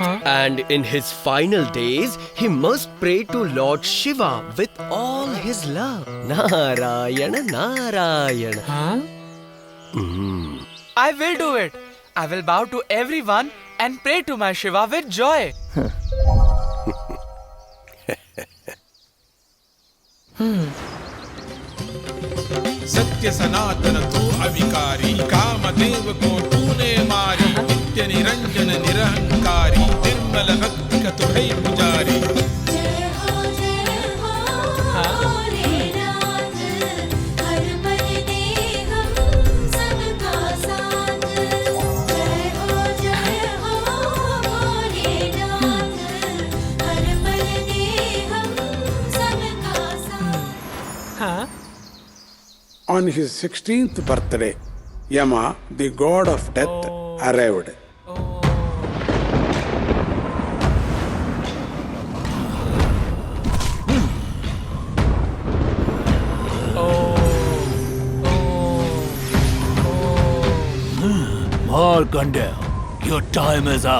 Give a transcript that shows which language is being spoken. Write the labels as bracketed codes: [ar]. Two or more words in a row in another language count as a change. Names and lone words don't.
[en] And in his final days, he must pray to Lord Shiva with all his love. Narayana, Narayana. I will do it. I will bow to everyone and pray to my Shiva with joy. [hi] सत्य सनातन तू अविकारी कामदेव को तूने मारी नित्य निरंजन निरहंकारी निर्मल भक्ति का तू है पुजारी जय हो भोलेनाथ हर पल दे हम सबका साथ जय हो भोलेनाथ हर पल दे हम सबका साथ. [en] On his 16th birthday, Yama, the god of death, arrived. Markandeya, your time is up.